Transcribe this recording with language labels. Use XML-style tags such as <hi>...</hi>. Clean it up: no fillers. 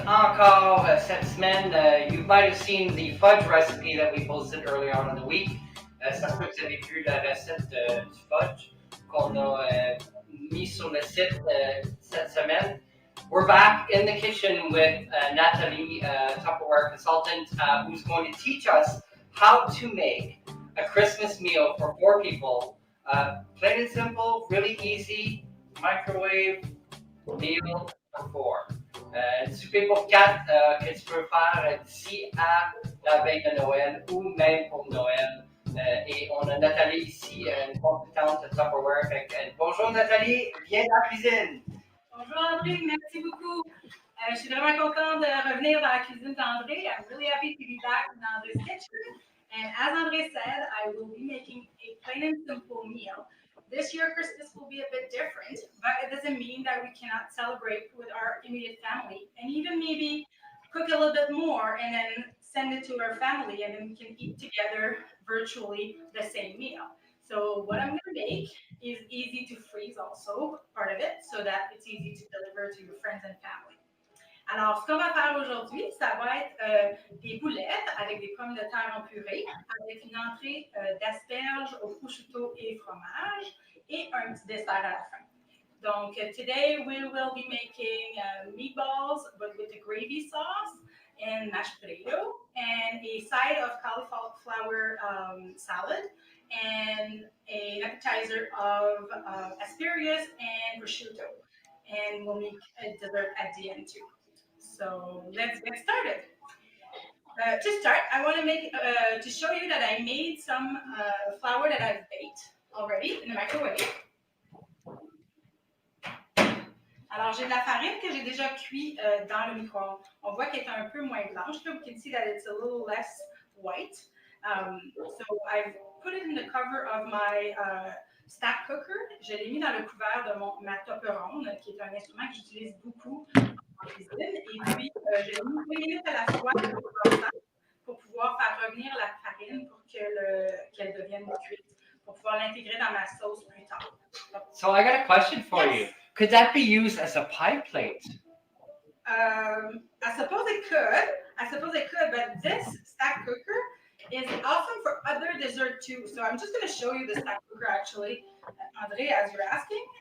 <fr>Encore cette semaine,</fr> <en>you might have seen the fudge recipe that we posted early on in the week.</en> <fr>Ça se peut que vous avez vu la recette du fudge qu'on a mis sur le site cette semaine.</fr> <en>We're back in the kitchen with Nathalie, Tupperware consultant, who's going to teach us how to make a Christmas meal for 4 people. Plain and simple, really easy. Microwave meal for 4.</en> <fr>Un souper pour 4 que tu peux faire d'ici à la veille de Noël ou même pour Noël. Et on a Nathalie ici, une compétente de Tupperware. Bonjour Nathalie, viens dans la cuisine. Bonjour André, merci beaucoup. Je suis vraiment contente de revenir dans la cuisine d'André.</fr> <en>I'm really happy to be back in André's kitchen. And as André said, I will be making a plain and simple meal. This year, Christmas will be a bit different, but it doesn't mean that we cannot celebrate with our immediate family and even maybe cook a little bit more and then send it to our family and then we can eat together virtually the same meal. So what I'm going to make is easy to freeze also, part of it, so that it's easy to deliver to your friends and family.</en> <fr>Alors, ce qu'on va faire aujourd'hui, ça va être des boulettes avec des pommes de terre en purée, avec une entrée d'asperges au prosciutto et fromage, et un petit dessert à la fin.</fr> <en>Donc, today we will be making meatballs, but with a gravy sauce and mashed potato, and a side of cauliflower salad, and an appetizer of asparagus and prosciutto. And we'll make a dessert at the end too. So let's get started. To start, I want to make to show you that I made some flour that I've baked already in the microwave.</en> <fr>Alors, j'ai de la farine que j'ai déjà cuit dans le micro-ondes. On voit qu'elle est un peu moins blanche.</fr> <en>You can see that it's a little less white. So I've put it in the cover of my stack cooker.</en> <fr>Je l'ai mis dans le couvert de ma Tupperware, qui est un instrument que j'utilise beaucoup en cuisine. Et puis, j'ai mis 2 minutes à la fois pour pouvoir faire revenir la farine pour qu'elle devienne cuite, pour pouvoir l'intégrer dans ma sauce plus tard.</fr> <en>So I got a question for you. Could that be used as a pie plate? I suppose it could, but this stack cooker is awesome for other dessert too. So I'm just going to show you the stack cooker actually, André, as you're asking.</en>